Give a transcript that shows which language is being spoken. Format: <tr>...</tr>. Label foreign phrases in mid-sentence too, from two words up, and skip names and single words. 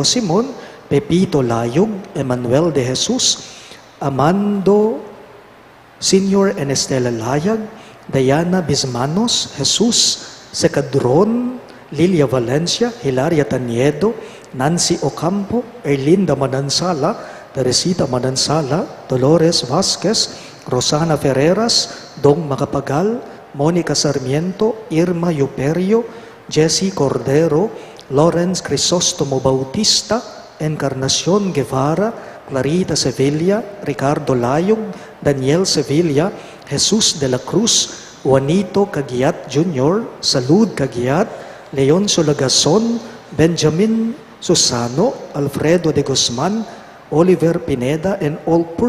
<en>Simon, Pepito Layog, Emmanuel de Jesus, Amando Senior and Estela Layag, Diana Bismanos, Jesus Secadron, Lilia Valencia, Hilaria Taniedo, Nancy Ocampo, Erlinda Manansala, Teresita Manansala, Dolores Vasquez, Rosana Ferreras, Dong Macapagal, Monica Sarmiento, Irma Yuperio, Jessie Cordero, Lawrence Crisostomo Bautista, Encarnacion Guevara, Clarita Sevilla, Ricardo Layog, Daniel Sevilla, Jesus de la Cruz, Juanito Cagiat Jr., Salud Cagiat, Leon Solagason, Benjamin Susano, Alfredo de Guzman, Oliver Pineda, and all poor</en>